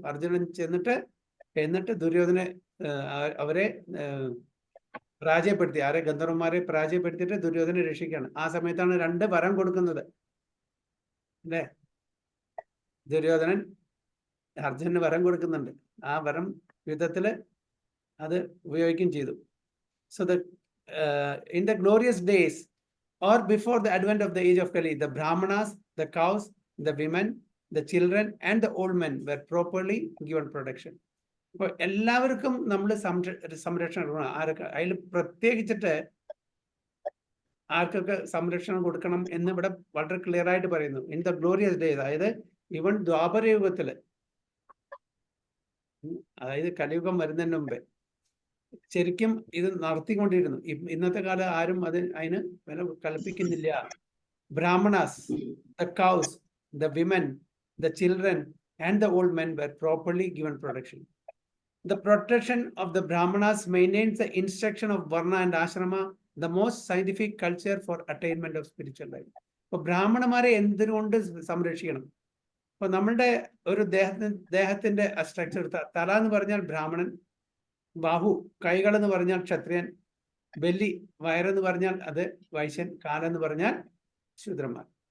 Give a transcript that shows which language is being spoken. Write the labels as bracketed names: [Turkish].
[Malayalam] അർജുനൻ എന്നിട്ട് ദുര്യോധനെ അവരെ പരാജയപ്പെടുത്തി, ആരെ? ഗന്ധർവന്മാരെ പരാജയപ്പെടുത്തിയിട്ട് ദുര്യോധനെ രക്ഷിക്കുകയാണ്. ആ സമയത്താണ് 2 വരം കൊടുക്കുന്നത്, അല്ലേ? ദുര്യോധനൻ അർജുനന് വരം കൊടുക്കുന്നുണ്ട്. ആ വരം യുദ്ധത്തില് അത് ഉപയോഗിക്കുകയും ചെയ്തു. [English] So in the glorious days or before the advent of the age of Kali, the Brahmanas, the cows, the women, the children and the old men were properly given protection. [Malayalam] അപ്പോൾ എല്ലാവർക്കും നമ്മൾ സംരക്ഷണം കൊടുക്കണം. ആരൊക്കെ അതിൽ പ്രത്യേകിച്ചിട്ട് ആർക്കൊക്കെ സംരക്ഷണം കൊടുക്കണം എന്ന് ഇവിടെ വളരെ ക്ലിയർ ആയിട്ട് പറയുന്നു. [English] in the glorious days, [Malayalam] അതായത് ഇവൻ ദ്വാപരയുഗത്തില്, അതായത് കലിയുഗം വരുന്നതിന് മുമ്പേ ശരിക്കും ഇത് നടത്തിക്കൊണ്ടിരുന്നു. ഇന്നത്തെ കാലം ആരും അതിന് വില കൽപ്പിക്കുന്നില്ല. [English] Brahmanas, the cows, the women, the children and the old men were properly given protection. The protection of the Brahmanas maintains the instruction of Varna and Ashrama, the most scientific culture for attainment of spiritual life. [Malayalam] അപ്പോൾ ബ്രാഹ്മണന്മാരെ എന്തുകൊണ്ട് സംരക്ഷിക്കണം? അപ്പൊ നമ്മളുടെ ഒരു ദേഹത്തിന്റെ structure, തല എന്ന് പറഞ്ഞാൽ ബ്രാഹ്മണൻ, ബാഹു കൈകൾ എന്ന് പറഞ്ഞാൽ ക്ഷത്രിയൻ, ബെല്ലി വയറെന്ന് പറഞ്ഞാൽ അത് വൈശ്യൻ, കാലെന്ന് പറഞ്ഞാൽ ശൂദ്രന്മാർ.